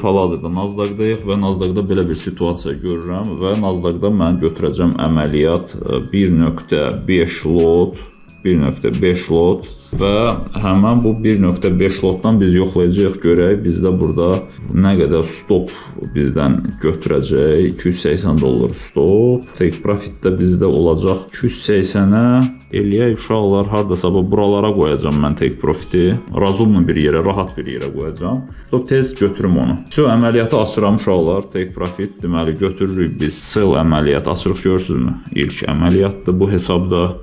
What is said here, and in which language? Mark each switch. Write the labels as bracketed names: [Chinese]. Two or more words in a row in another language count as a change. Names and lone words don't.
[Azerbaijani] Hal-hazırda Nasdaqdayıq və Nasdaqda belə bir situasiya görürəm və Nasdaqda mən götürəcəm əməliyyat 1.5 lot 1.5 lot və həmən bu 1.5 lotdan biz yoxlayacağıq, görək bizdə burada nə qədər stop bizdən götürəcək. 280 dollar stop. [English] Take profit [Azerbaijani] də bizdə olacaq 280-ə. Eləyək uşaqlar hardasa buralara qoyacağım mən [English] take profiti. [Azerbaijani] Razumlu bir yerə, rahat bir yerə qoyacağım. Stop tez götürüm onu. Əməliyyatı açıram uşaqlar. [English] Take profit [Azerbaijani] deməli götürürük biz. Sell əməliyyat açırıq, görürsünüzmü? İlk əməliyyatdır bu hesabda.